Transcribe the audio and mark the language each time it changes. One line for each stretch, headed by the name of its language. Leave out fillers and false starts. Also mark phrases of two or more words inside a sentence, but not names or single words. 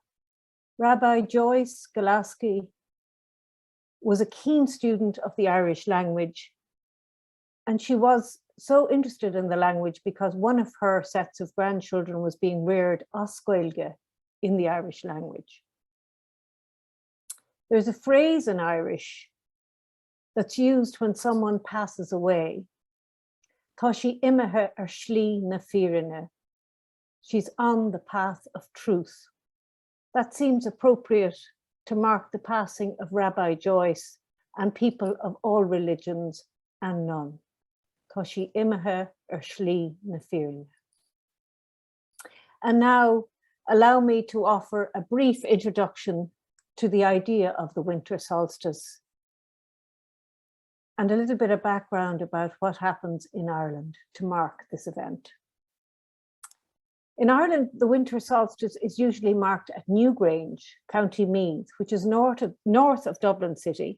English: Rabbi Joyce Galaski was a keen student of the Irish language, and she was so interested in the language because one of her sets of grandchildren was being reared
Irish: as Gaeilge
English: in the Irish language. There's a phrase in Irish that's used when someone passes away.
Irish: Tá sí imithe ar slí na fírinne.
English: She's on the path of truth. That seems appropriate to mark the passing of Rabbi Joyce and people of all religions and none.
Irish: Tá sí imithe ar slí na fírinne.
English: And now allow me to offer a brief introduction to the idea of the winter solstice and a little bit of background about what happens in Ireland to mark this event. In Ireland, the winter solstice is usually marked at Newgrange, County Meath, which is north of Dublin City.